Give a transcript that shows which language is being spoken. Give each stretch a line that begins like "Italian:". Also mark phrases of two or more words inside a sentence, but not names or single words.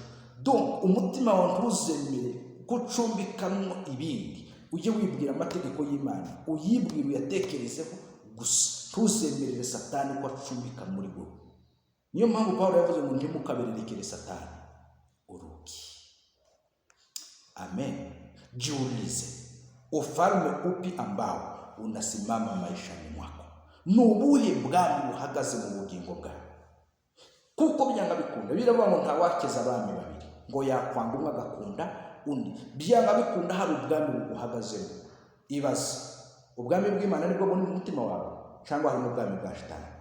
Kinyarwanda: Donc umutima wawe ntuzemere gucumbikamo ibindi, ujye wibwira amategeko y'Imana, uyibwira uyatekerezeho gusa. Tuzemerere Satani ko acumbika muri wowe. Niyo mpamvu Pawulo yavuze ngo ntimukabererekere Satani urugi. Amen.
Swahili: Jiulize, ufalme upi ambao unasimama maishani mwako?
Kinyarwanda: Ni ubuhe bwami buhagaze mu bugingo bwawe? Kuko byanga bikunda biravuga ngo ntawakeza abami babiri, ngo yakwanga umwe agakunda undi. Byanga bikunda hari ubwami buhagazemo. Ibaze, ubwami bw'Imana nibwo buri mu mutima wawe cyangwa hari ubwami bwa shitani?